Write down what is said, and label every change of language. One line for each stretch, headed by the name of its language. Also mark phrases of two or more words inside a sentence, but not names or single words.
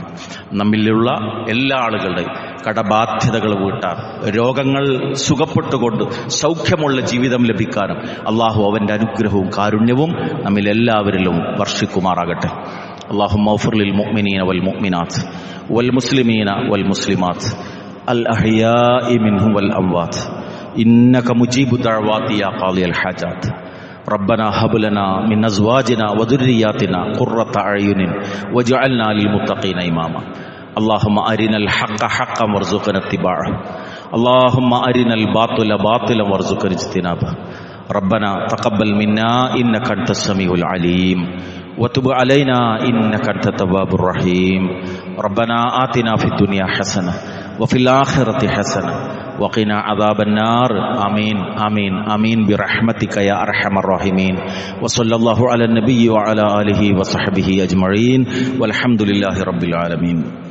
Malayalam: നമ്മിലുള്ള എല്ലാ ആളുകളുടെയും കടബാധ്യതകൾ വീട്ടാൻ, രോഗങ്ങൾ സുഖപ്പെട്ടുകൊണ്ട് സൗഖ്യമുള്ള ജീവിതം ലഭിക്കാനും അള്ളാഹു അവന്റെ അനുഗ്രഹവും കാരുണ്യവും നമ്മിലെല്ലാവരിലും വർഷിക്കുമാറാകട്ടെ.
Arabic: اللهم اغفر للمؤمنين والمؤمنات والمسلمين والمسلمات الأحياء منهم والأموات إنك مجيب الدعوات يا قاضي الحاجات ربنا هب لنا من أزواجنا وذرياتنا قرة أعين واجعلنا للمتقين إماما اللهم أرنا الحق حقا وارزقنا اتباعه اللهم أرنا الباطل باطلا وارزقنا اجتنابه ربنا تقبل منا إنك أنت السميع العليم وتب علينا إنك أنت التواب الرحيم ربنا آتنا في الدنيا حسنة وفي الآخرة حسنة وقنا عذاب النار آمين آمين آمين برحمتك يا أرحم الراحمين وصلى الله على النبي وعلى آله وصحبه أجمعين والحمد لله رب العالمين.